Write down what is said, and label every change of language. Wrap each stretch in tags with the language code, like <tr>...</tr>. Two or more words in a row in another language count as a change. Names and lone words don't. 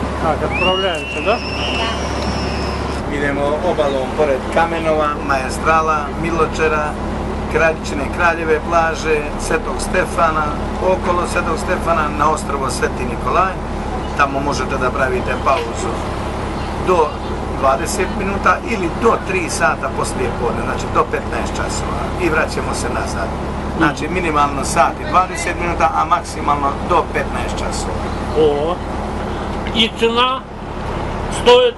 <ru>Так, отправляемся, да?</ru> <sr>Idemo obalom pored Kamenova, Maestrala, Miločera, Kraljičine Kraljeve plaže, Svetog Stefana, okolo Svetog Stefana na ostrvo Sveti Nikolaj. Tamo možete da pravite pauzu do 20 minuta ili do 3 sata poslije podne, znači do 15 časova i vraćamo se nazad. Znači minimalno sat i 20 minuta, a maksimalno do 15 časova.</sr> <ru>О. И цена стоит</ru>